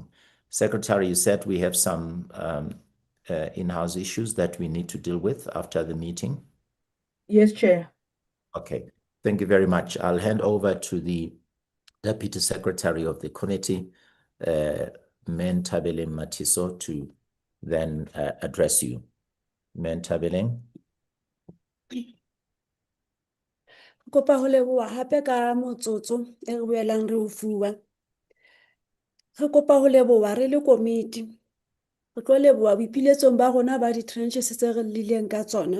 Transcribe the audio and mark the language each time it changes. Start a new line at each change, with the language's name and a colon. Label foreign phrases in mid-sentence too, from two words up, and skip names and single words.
English: Secretary, you said we have some in-house issues that we need to deal with after the meeting. Yes, Chair. Okay, thank you very much. I'll hand over to the Deputy Secretary of the committee, Matjhabeng Matiso, to then address you. Matjhabeng.
Southern Sotho: Kopa ho leboha hape ka motsotso e re boelang re o fuwa. Re kopa ho leboha re le komiti. Re tlo leboha boipiletsong ba rona ba di-trenches tse re lileng ka tsona.